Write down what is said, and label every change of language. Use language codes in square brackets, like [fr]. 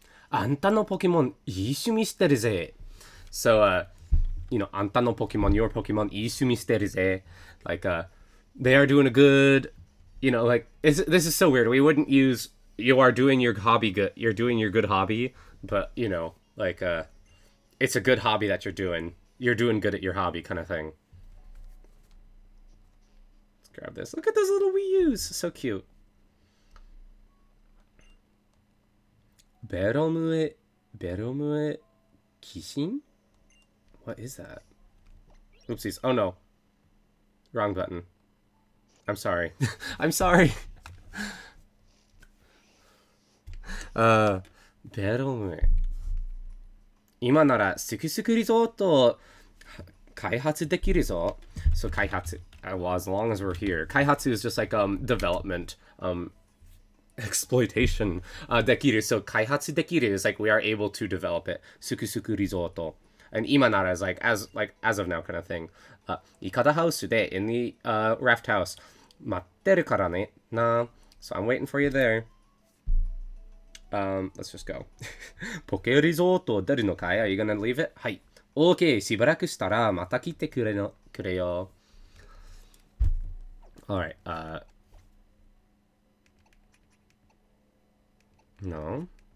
[ja] あんたのポケモンいい趣味してるぜ。 [en] So, you know, [ja] あんたのポケモン, [en] your Pokemon [ja] いい趣味してるぜ. [en] Like, they are doing a good, you know, like, this is so weird. We wouldn't use, you are doing your hobby good, you're doing your good hobby, but, you know, like, it's a good hobby that you're doing. You're doing good at your hobby kind of thing. Let's grab this. Look at those little Wii U's. So cute. Beromue Kishin? What is that? Oopsies. Oh no. Wrong button. I'm sorry. I'm sorry. Beromue. [ja] 今ならすくすくリゾート開発できるぞ. [en] So 開発. Well, as long as we're here. 開発 is just like development, exploitation. [ja] できる. [en] So [ja] 開発できる [en] is like we are able to develop it. [ja] すくすくリゾート. [en] And [ja] 今なら [en] is like as of now kind of thing. [ja] イカダハウスで [en] in the raft house. [ja] 待ってるからねな. [en] So I'm waiting for you there. Let's just go. [ja] ポケリゾート出るのかい? [en] Are you gonna leave it? [ja] はい。 [en] OK。 [ja] しばらくしたらまた来てくれよ。 [en] Alright. No.